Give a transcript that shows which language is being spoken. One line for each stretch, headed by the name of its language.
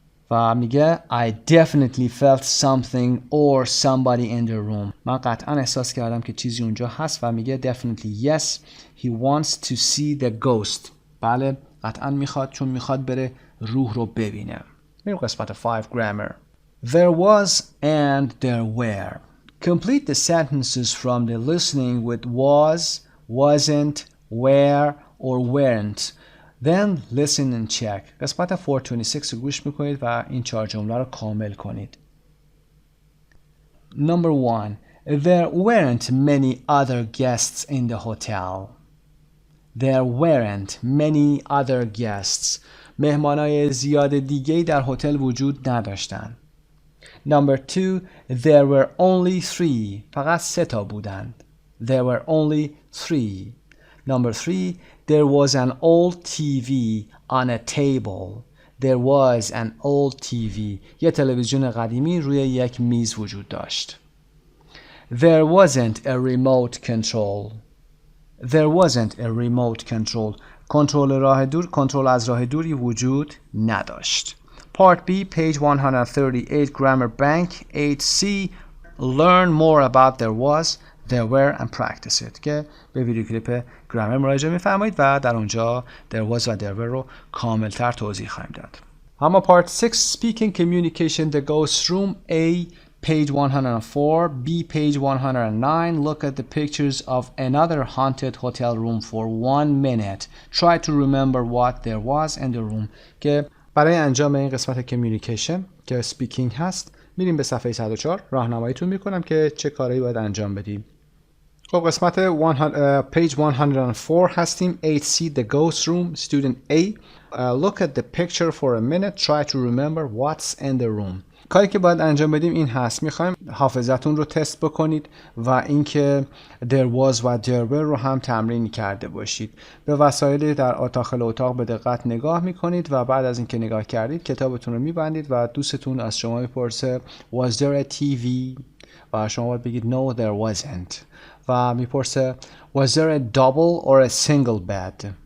Persian: و میگه
English: I definitely felt something or somebody in the room.
Persian: من قطعاً احساس کردم که چیزی اونجا هست و میگه
English: definitely yes he wants to see the ghost.
Persian: بله قطعاً میخواد چون میخواد بره روح رو ببینه. میریم قسمت 5
English: grammar. There was and there were. Complete the sentences from the listening with was, wasn't, were or weren't. Then listen and check.
Persian: قسمت 426 رو گوش میکنید و این 4 جمله رو کامل کنید.
English: Number 1. There weren't many other guests in the hotel. There weren't many other guests.
Persian: مهمانای زیاد دیگه‌ای در هتل وجود نداشتند.
English: Number 2. There were only 3.
Persian: فقط 3 تا بودند.
English: There were only 3. Number 3. There was an old TV on a table. There was an old TV.
Persian: یه تلویزیون قدیمی روی یک میز وجود داشت.
English: There wasn't a remote control. There wasn't a remote control.
Persian: کنترل از راه دوری وجود نداشت.
English: Part B, page 138, Grammar Bank, 8C. Learn more about there was, there were and practice it.
Persian: که به ویدیو کلیپ گرامر مراجعه می‌فرمایید و در اونجا
English: there was
Persian: و
English: there were
Persian: رو کاملتر توضیح خواهیم داد.
English: اما Part 6, Speaking Communication, The Ghost Room, A, page 104, B, page 109. Look at the pictures of another haunted hotel room for 1 minute. Try to remember what there was in the room.
Persian: که برای انجام این قسمت کمیونیکیشن که سپیکینگ هست میریم به صفحه 104. راهنماییتون میکنم که چه کارهایی باید انجام بدیم. خب قسمت page 104 هستیم.
English: 8C, The Ghost Room, Student A. Look at the picture for a minute. Try to remember what's in the room.
Persian: کاری که باید انجام بدیم این هست. میخوایم حافظتون رو تست بکنید و اینکه
English: there was
Persian: و
English: there were
Persian: رو هم تمرین کرده باشید. به وسایل در داخل اتاق به دقت نگاه میکنید و بعد از اینکه نگاه کردید کتابتون رو میبندید و دوستتون از شما میپرسه
English: was there a TV
Persian: و شما باید بگید
English: no there wasn't
Persian: و میپرسه
English: was there a double or a single bed.